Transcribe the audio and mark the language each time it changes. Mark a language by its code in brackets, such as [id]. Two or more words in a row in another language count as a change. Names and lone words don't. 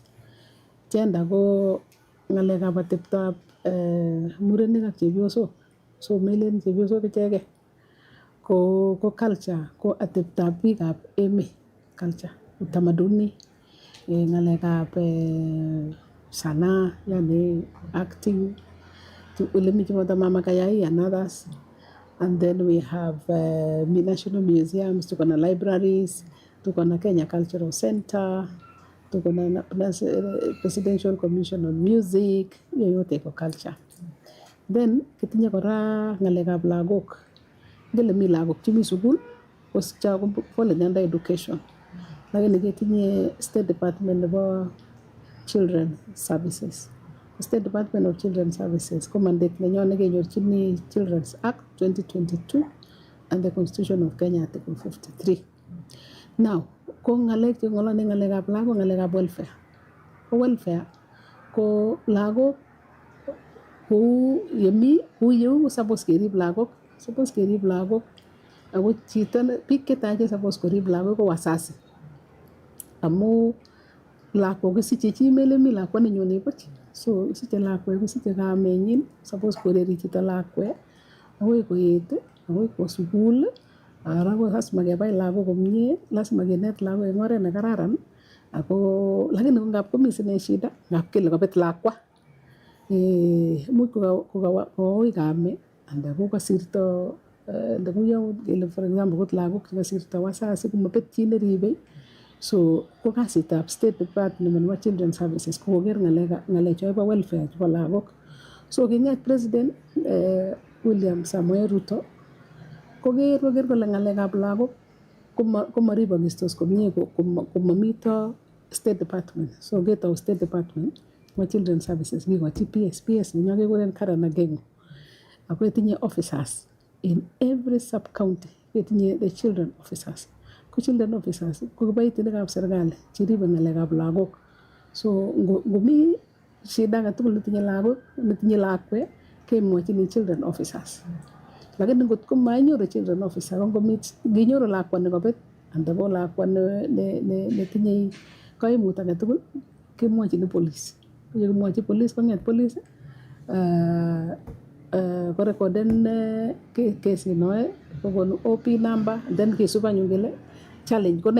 [kln] Gender ko ngalekab ateptab murenik ak chepyosok. So melen chepyosok ichegei. Ko culture ko ateptab biikab emet. Culture, utamaduni, ngalekab sanaa, yani acting, ole mi chimoto Mama Kayai [en] and others. And then we have national museums, [sw] tuko na libraries, tuko na Kenya Cultural Center, tuko na Presidential Commission on Music, hiyo yote iko culture. [kln] Then kitinye kora ngalekab lagok. Ngele mi lagok chemi sukul, kosicha kole [en] under education. [kln] Lakini kitinye State Department nebo Children Services. State Department of Children Services ko mandate nenyon nekenyorchini Children's Act 2022 [en] and the [kln] Constitution of Kenya Article 53. Now, ko ngalek che ngolone ngalekab lagok, ngalekab welfare. Ko welfare ko lagok kou yemi kou suppose kerib lagok, ako chito biik chetache suppose korib lagok ko wasasi. Amu lakwa kosiche chi mele mi lakwa nenyone buch. So siche lakwet kosiche kamenyin, suppose koreri chito lakwet akoi koet, akoi kwo sukul. Ara ko lazima kebai lagok komie, lazima kenet lagok eng oret ne kararan. Ako lakini ngap komi sine shida, ngap kele kabet lakwa. Much kokawoi kame, anda ko kasirto ndakuyo kele [en] for example [kln] kot lagok chekasirto wasasi komabet chi neribe. So ko kasitab State Department nebo Children Services ko koker ngalecho bo welfare chebo lagok. So kinget President William Samoei Ruto koker kole ng'alekab lagok komaribokistos komie komamito State Department. So ketou State Department nebo Children Services kikochi PS nenyo kekuren Karen Agengo. Ako etinye [en] officers in every sub county. Etinye the children officers. [kln] Ko [en] children officers [kln] ko kiboitinikab serikali cheribe ng'alekab lagok. So ngomi shida agetugul netinye lagok, netinye lakwet kemwochini [en] children officers. [kln] Lakini ngotko mainyoru [en] children officer [kln] nginyoru lakwa nekobet anda ko lakwa netinye kaimut agetugul kemwochini police. Yekimwochi police kong'et police korekoden kesinoe kokonu [en] OP number [kln] then kesub anyun kele challenge ko ne.